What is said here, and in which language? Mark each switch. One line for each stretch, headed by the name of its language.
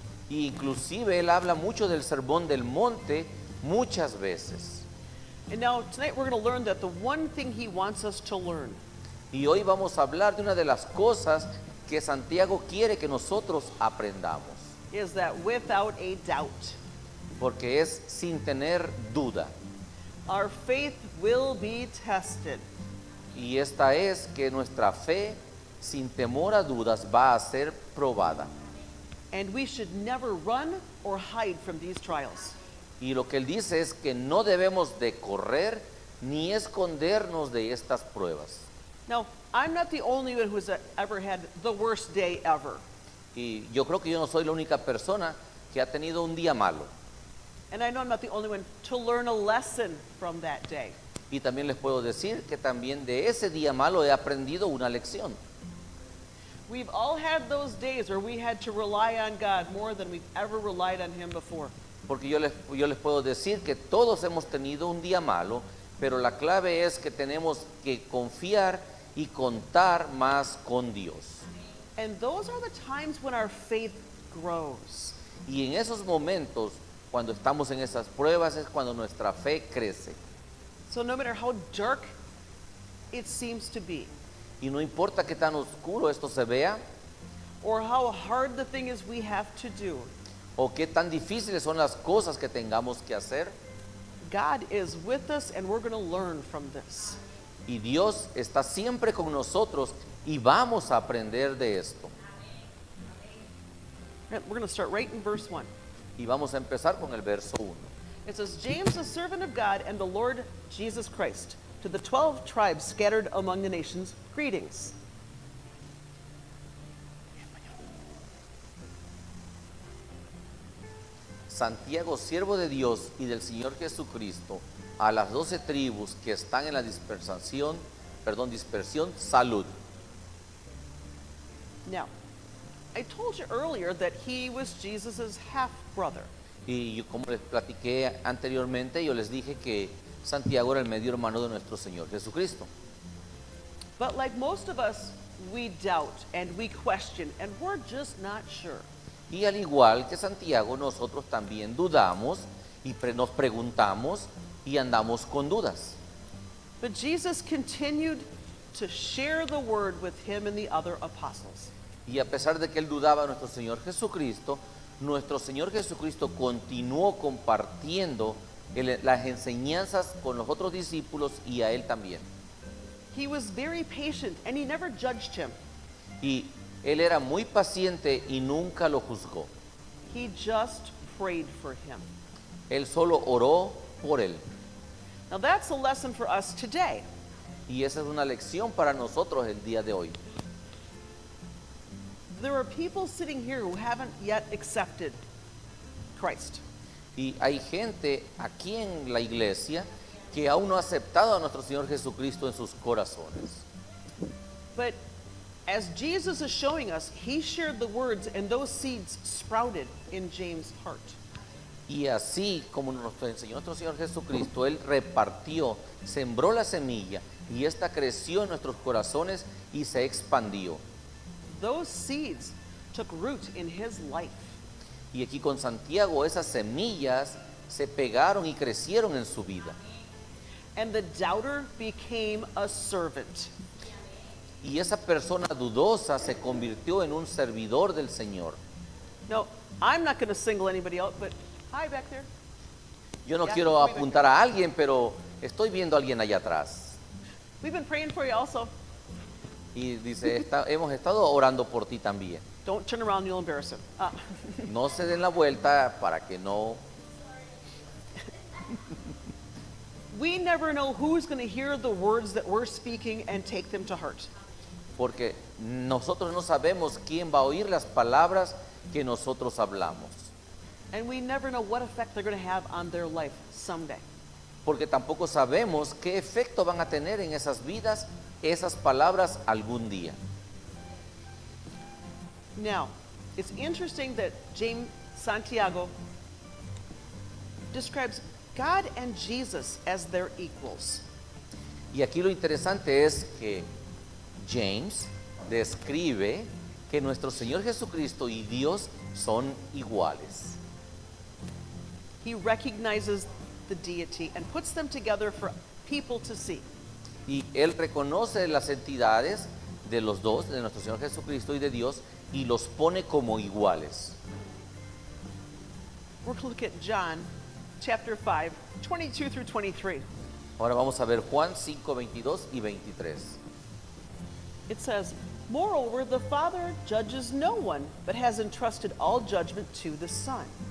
Spanish: Y inclusive él habla mucho del Sermón del Monte muchas veces.
English: And now, tonight, we're going to learn that the one thing he wants us to learn
Spanish: Y hoy vamos a hablar de una de las cosas que Santiago quiere que nosotros aprendamos,
English: is that without a doubt,
Spanish: porque es sin tener duda.
English: our faith will be tested.
Spanish: Y esta es que nuestra fe, sin temor a dudas, va a ser probada.
English: And we should never run or hide from these trials.
Spanish: Y lo que él dice es que no debemos de correr ni escondernos de estas pruebas.
English: Now, I'm not the only one who's ever had the worst day ever.
Spanish: Y yo creo que yo no soy la única persona que ha tenido un día malo.
English: And I know I'm not the only one to learn a lesson from that day.
Spanish: Y también les puedo decir que también de ese día malo he aprendido una lección.
English: We've all had those days where we had to rely on God more than we've ever relied on Him before.
Spanish: Porque yo les puedo decir que todos hemos tenido un día malo, pero la clave es que tenemos que confiar y contar más con Dios.
English: And those are the times when our faith grows.
Spanish: Y en esos momentos, cuando estamos en esas pruebas, es cuando nuestra fe crece.
English: So no matter how dark it seems to be,
Spanish: Y no importa qué tan oscuro esto se vea,
English: or how hard the thing is we have to do,
Spanish: o qué tan difíciles son las cosas que tengamos que hacer,
English: God is with us and we're going to learn from this.
Spanish: y Dios está siempre con nosotros y vamos a aprender de esto.
English: We're going to start right in verse 1.
Spanish: Y vamos a empezar con el verso 1.
English: It says, James, a servant of God and the Lord Jesus Christ, to the 12 tribes scattered among the nations, greetings.
Spanish: Santiago, siervo de Dios y del Señor Jesucristo, a las 12 tribus que están en la dispersión, salud.
English: Now, I told you earlier that he was Jesus' half-brother.
Spanish: Y yo, como les platiqué anteriormente, yo les dije que Santiago era el medio hermano de nuestro Señor Jesucristo.
English: But like most of us, we doubt and we question and we're just not sure.
Spanish: Y al igual que Santiago, nosotros también dudamos y nos preguntamos y andamos con dudas.
English: But Jesus continued to share the word with him and the other apostles.
Spanish: Y a pesar de que él dudaba de nuestro Señor Jesucristo, nuestro Señor Jesucristo continuó compartiendo las enseñanzas con los otros discípulos y a él también.
English: He was very patient and he never judged him.
Spanish: Y él era muy paciente y nunca lo juzgó.
English: He just prayed for him.
Spanish: Él solo oró por él.
English: Now that's a lesson for us today.
Spanish: Y esa es una lección para nosotros el día de hoy.
English: There are people sitting here who haven't yet accepted Christ.
Spanish: Y hay gente aquí en la iglesia que aún no ha aceptado a nuestro Señor Jesucristo en sus corazones.
English: But as Jesus is showing us, he shared the words and those seeds sprouted in James' heart.
Spanish: Y así como nos enseñó nuestro Señor Jesucristo, Él repartió, sembró la semilla y esta creció en nuestros corazones y se expandió.
English: Those seeds took root in his life.
Spanish: Y aquí con Santiago esas semillas se pegaron y crecieron en su vida.
English: And the doubter became a servant.
Spanish: Y esa persona dudosa se convirtió en un servidor del Señor.
English: No, I'm not going to single anybody out, but hi back there.
Spanish: Yo no Ya, quiero muy bien. apuntar a alguien, pero estoy viendo a alguien allá atrás.
English: We've been praying for you also.
Spanish: Y dice, hemos estado orando por ti también.
English: Don't turn around, you'll embarrass him.
Spanish: No se den la vuelta para que no...
English: we never know who's going to hear the words that we're speaking and take them to heart.
Spanish: Porque nosotros no sabemos quién va a oír las palabras que nosotros hablamos.
English: And we never know what effect they're going to have on their life someday.
Spanish: Porque tampoco sabemos qué efecto van a tener en esas vidas esas palabras algún día.
English: Now, it's interesting that James Santiago describes God and Jesus as their equals.
Spanish: Y aquí lo interesante es que James describe que nuestro Señor Jesucristo y Dios son iguales.
English: He recognizes the deity and puts them together for people to see.
Spanish: Y él reconoce las entidades de los dos, de nuestro Señor Jesucristo y de Dios, y los pone como iguales.
English: We're going to look at John chapter 5, 22 through 23.
Spanish: Ahora vamos a ver Juan 5, 22 y 23.
English: It says, "Moreover, the Father judges no one, but has entrusted all judgment to the Son.